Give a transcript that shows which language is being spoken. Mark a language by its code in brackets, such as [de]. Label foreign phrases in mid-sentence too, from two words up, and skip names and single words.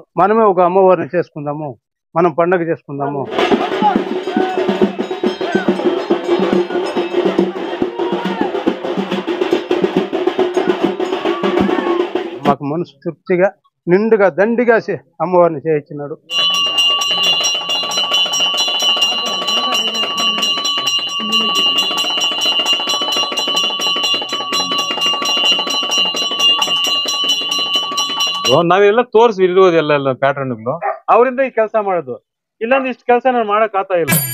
[te] మనమే ఒక అమ్మవారిని చేసుకుందాము, మనం పండగ చేసుకుందాము. మాకు మనసు తృప్తిగా నిండుగా దండిగా అమ్మవారిని చేయించినాడు. [kn] ನಾವೆಲ್ಲ ತೋರಿಸಿ ಇರುವುದೆಲ್ಲ ಪ್ಯಾಟರ್ನ್ ಅವರಿಂದ ಈ ಕೆಲಸ ಮಾಡೋದು, ಇಲ್ಲಾಂದ್ರೆ ಇಷ್ಟು ಕೆಲಸ ನಾನು ಮಾಡಕ್ ಆಗ್ತಾ ಇಲ್ಲ.